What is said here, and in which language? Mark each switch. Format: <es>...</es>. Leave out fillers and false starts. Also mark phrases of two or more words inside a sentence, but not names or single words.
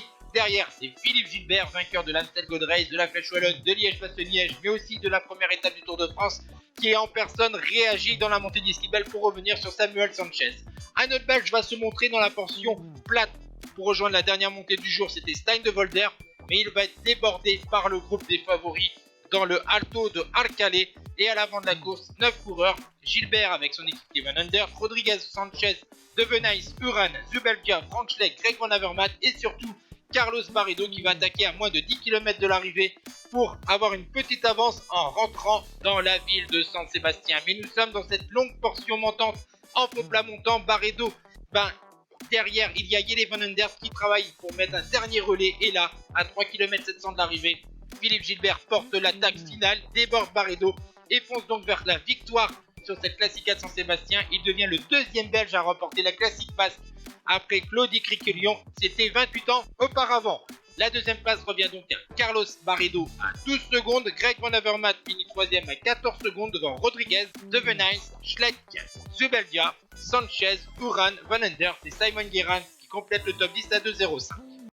<fr>Derrière, c'est Philippe Gilbert, vainqueur de l'Amstel Gold Race, de la Flèche Wallonne, de Liège-Bastogne-Liège, mais aussi de la première étape du Tour de France, qui est en personne réagi dans la montée d'Yeskibel pour revenir sur Samuel Sanchez. Un autre Belge va se montrer dans la portion plate pour rejoindre la dernière montée du jour, c'était Stein de Volder, mais il va être débordé par le groupe des favoris dans le Alto de Arcalé. Et à l'avant de la course, 9 coureurs, Gilbert avec son équipe Van Ander, Rodriguez, Sanchez, De Venijs, Uran, Zubeldia, Frank Schleck, Greg Van Avermaet et surtout Carlos Barredo qui va attaquer à moins de 10 km de l'arrivée pour avoir une petite avance en rentrant dans la ville de San Sébastien. Mais nous sommes dans cette longue portion montante en faux plat montant. Barredo, derrière il y a Jelle Van Ander qui travaille pour mettre un dernier relais et là, à 3 km 700 de l'arrivée, Philippe Gilbert porte l'attaque finale, déborde Barredo et fonce donc vers la victoire sur cette Classica de San Sébastien. Il devient le deuxième Belge à remporter la Classique basque après Claude Criquelion, c'était 28 ans auparavant. La deuxième place revient donc à Carlos Barredo à 12 secondes, Greg Van Avermaet finit troisième à 14 secondes devant Rodriguez, De Venijs, Schleck, Zubeldia, Sanchez, Uran, Van Ander et Simon Guérin qui complètent le top 10 à 2,05.</fr>